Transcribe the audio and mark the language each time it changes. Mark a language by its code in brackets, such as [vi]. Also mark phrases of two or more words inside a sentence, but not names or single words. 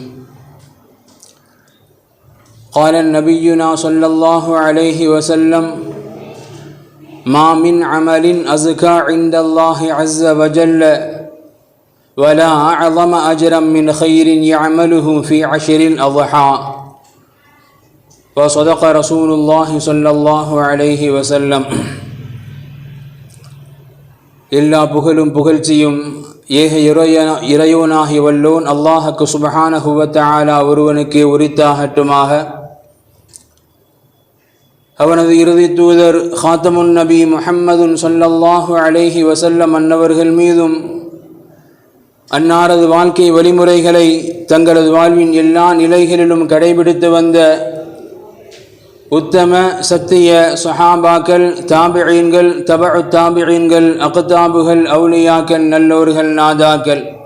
[ar] قال نبينا صلى الله عليه وسلم: ما من عمل أزكى عند الله عز وجل ولا أعظم أجرا من خير يعمله في عشر الأضحى. وصدق رسول الله صلى الله عليه وسلم. [ta] எல்லா புகழும் புகழ்ச்சியும் ஏக இறையோனாகி வல்லோன் அல்லாஹுக்கு [ar] سبحانه وتعالى [ta] ஒருவனுக்கே உரித்தாகட்டுமாக. அவனது இறுதி தூதர் ஹாத்தமுன் நபி முஹம்மதுன் [ar] صلى الله عليه وسلم [ta] அன்னவர்கள் மீதும் அன்னாரது வாழ்க்கை வழிமுறைகளை தங்களது வாழ்வின் எல்லா நிலைகளிலும் கடைபிடித்து வந்த உத்தம சத்திய சஹாபாக்கள், தாபிஈன்கள், தபஉ தாபிஈன்கள், அக்தாபுகள், அவுலியாக்கள், நல்லோர்கள், நாதாக்கள்,